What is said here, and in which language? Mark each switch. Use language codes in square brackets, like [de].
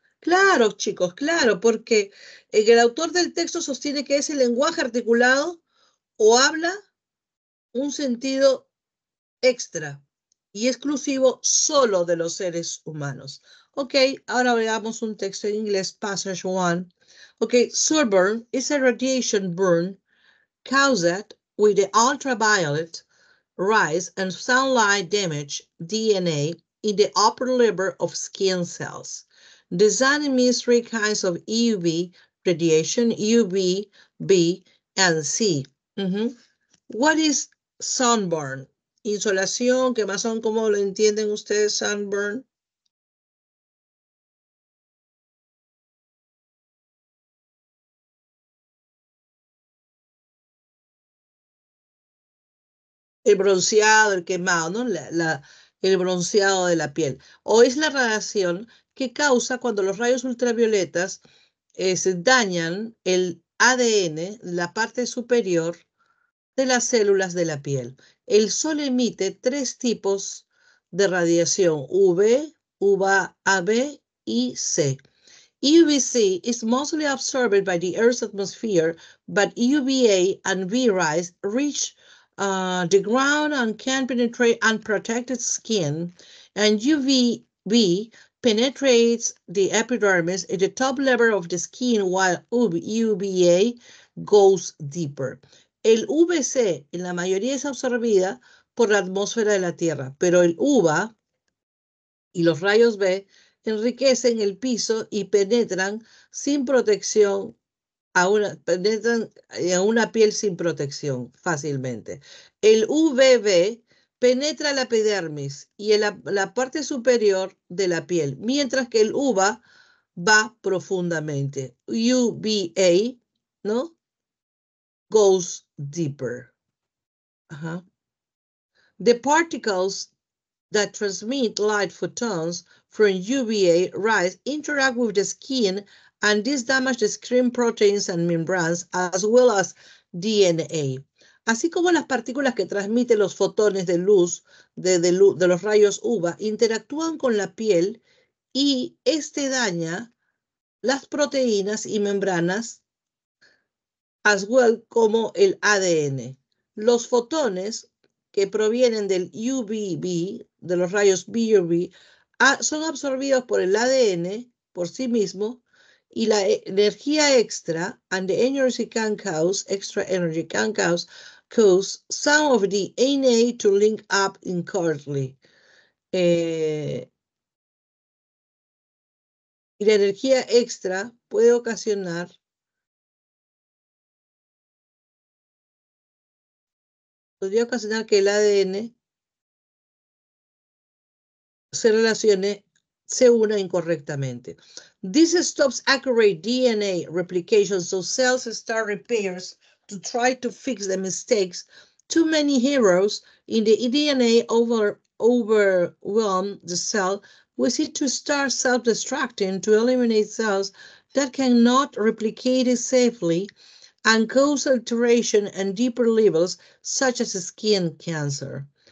[es] Claro, chicos, claro, porque el autor del texto sostiene que es el lenguaje articulado o habla un sentido extra y exclusivo solo de los seres humanos. Ok, ahora veamos un texto en inglés, [en] passage 1. Ok, sunburn is a radiation burn caused with the ultraviolet rays and sunlight damage DNA in the upper layer of skin cells. The sun emits 3 kinds of UV radiation, UV, B, and C. What is sunburn? [es] Insolación, quemazón, ¿cómo lo entienden ustedes, sunburn? El bronceado, el quemado, ¿no? El bronceado de la piel. O es la radiación que causa cuando los rayos ultravioletas se dañan el ADN, la parte superior de las células de la piel. El sol emite 3 tipos de radiación, UV, UVA-B y C. [en] UVC is mostly absorbed by the Earth's atmosphere, but UVA and V rays reach the ground and can penetrate unprotected skin, and UVB penetrates the epidermis at the top layer of the skin, while UVA goes deeper. [es] El UVC en la mayoría es absorbida por la atmósfera de la Tierra, pero el UVA y los rayos B enriquecen el piso y penetran sin protección penetran a una piel sin protección fácilmente. El UVB penetra la epidermis y en la parte superior de la piel, mientras que el UVA va profundamente. UVA, ¿no? [en] Goes deeper. [es] Ajá. [en] The particles that transmit light photons from UVA rays interact with the skin, and this damage the skin proteins and membranes, as well as DNA. [es] Así como las partículas que transmiten los fotones de luz de los rayos UVA interactúan con la piel y daña las proteínas y membranas, [en] as well [es] como el ADN. Los fotones que provienen del UVB, de los rayos BUV, son absorbidos por el ADN por sí mismo, y la energía extra, [en] and the energy can cause, extra energy can cause some of the DNA to link up incorrectly. [es] Y la energía extra puede ocasionar podría ocasionar que el ADN se una incorrectamente. [en] This stops accurate DNA replication, so cells start repairs to try to fix the mistakes. Too many heroes in the DNA overwhelm the cell, with it to start self-destructing to eliminate cells that cannot replicate it safely and cause alteration and deeper levels, such as skin cancer.